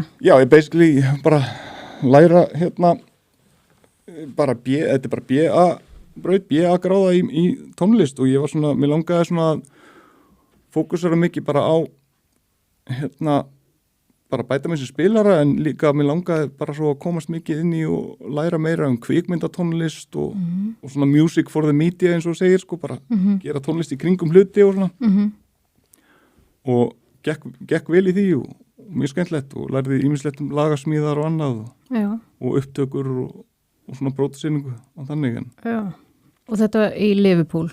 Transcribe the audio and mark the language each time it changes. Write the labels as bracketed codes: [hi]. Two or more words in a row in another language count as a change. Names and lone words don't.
[is] Já, ég basically bara læra bara þetta er bara BA gráða í tónlist og ég var svona, mér langaði svona að fókusera mikið bara á bara bæta með sem spilara en líka mér langaði bara svo að komast mikið inn í og læra meira kvikmyndatónlist og svona [en] music for the media [is] eins og segir, sko, bara gera tónlist í kringum hluti og svona og gekk vel í því og mjög skemmtilegt og lærði ýmislegt lagasmíðar og annað og upptökur og svona brótasýningu og þannig. Já. Og þetta í Liverpool?